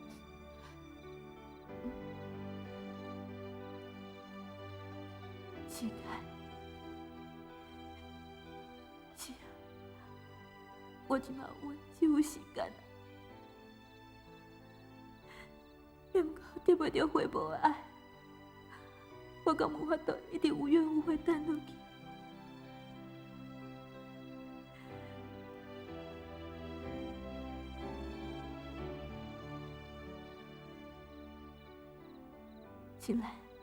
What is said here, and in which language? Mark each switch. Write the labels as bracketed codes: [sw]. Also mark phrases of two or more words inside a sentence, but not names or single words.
[nan] 时间，是啊，我即马只有时间啊，也毋过得袂到回报的爱，我敢有法度一直有怨无悔等落去？进来。